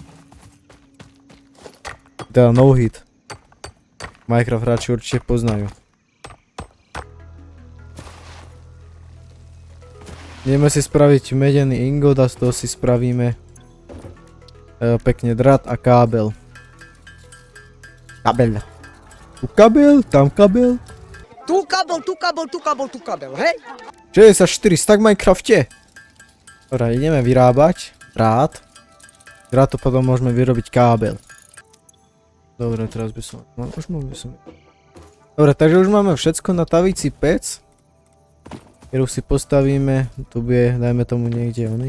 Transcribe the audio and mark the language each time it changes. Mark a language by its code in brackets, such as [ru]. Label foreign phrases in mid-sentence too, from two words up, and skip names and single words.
[sk] Teda no hit. Minecraft hráči určite poznajú. Ideme si spraviť medený ingot a z toho si spravíme pekne drat a kábel. Kabel. Tu kabel, tam kabel. Tu kabel, tu kabel, tu kabel, tu kabel, hej? 64 stack v Minecrafte. Dobre, ideme vyrábať drát. Drát to potom môžeme vyrobiť kábel. Dobre, teraz by som... No, už by som... Dobre, takže už máme všetko na tavíci pec. Ktorú si postavíme, tu bude, dajme tomu niekde oný.